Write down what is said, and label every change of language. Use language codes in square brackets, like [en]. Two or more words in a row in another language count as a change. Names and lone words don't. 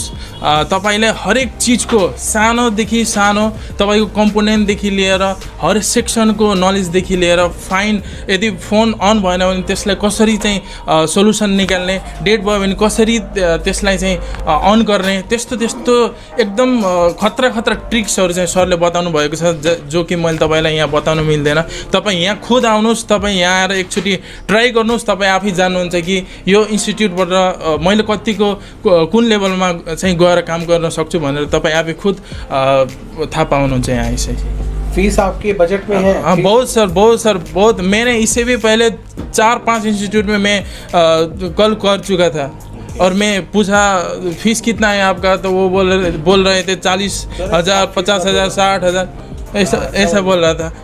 [ne] तपाईँले हरेक चिजको सानोदेखि सानो, तपाईँको कम्पोनेन्टदेखि लिएर हर सेक्सनको नलेजदेखि लिएर फाइन, यदि फोन अन भएन भने त्यसलाई कसरी चाहिँ सोल्युसन निकाल्ने, डेट भयो भने कसरी त्यसलाई चाहिँ अन गर्ने, त्यस्तो एकदम खतरा ट्रिक्सहरू चाहिँ सरले बताउनु भएको छ, जो कि मैले तपाईँलाई यहाँ बताउनु मिल्दैन। तपाईँ यहाँ खुद आउनुहोस्, तपाईँ यहाँ आएर एकचोटि ट्राई गर्नुहोस्, तपाईँ आफै जान्नुहुन्छ कि यो इन्स्टिट्युटबाट मैले कतिको कुन लेभलमा चाहिँ गएर काम गर्न सक्छु भनेर तपाईँ आफै खुद थाहा पाउनुहुन्छ यहाँ आइसके। [hi] फीस आपके बजट में है? हाँ, बहुत सर, बहुत। मैंने इससे भी पहले 4-5 इंस्टीट्यूट में मैं कल कर चुका था, और मैं पूछा फीस कितना है आपका, तो वो बोल रहे थे 40,000, 50,000, 60,000 ऐसा बोल रहा था।